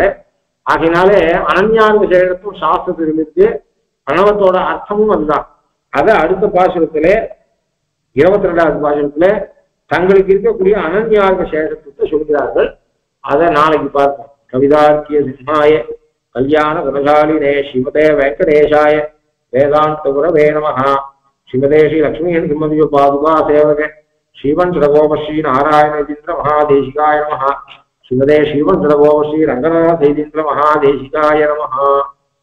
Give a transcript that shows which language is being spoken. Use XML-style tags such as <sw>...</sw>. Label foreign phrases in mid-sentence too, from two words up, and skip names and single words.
<ta>ஆகினாலே அனன்யார்க சேஷத்துவம் சாஸ்திரத்தில் இருக்கு. பிரணவத்தோட அர்த்தமும் அதுதான். அதை அடுத்த பாசுரத்துல 22வது பாசுரத்துல தங்களுக்கு இருக்கக்கூடிய அனன்யார்க சேஷத்துவத்தை சொல்கிறார்கள். அதை நாளைக்கு பார்ப்போம்.</ta> <sa>कवितार्किक सिंहाय कल्याण गुणशालिने श्रीमते वेङ्कटेशाय वेदान्त गुरवे नमः. श्रीमते श्री लक्ष्मी सिंहदिय पादुका सेवक श्रीवन् शठकोप श्री नारायणेन्द्र महादेशिकाय नमः. श्रीमते श्रीवन् शठकोप श्री रङ्गनाथेन्द्र महादेशिकाय नमः.</sa>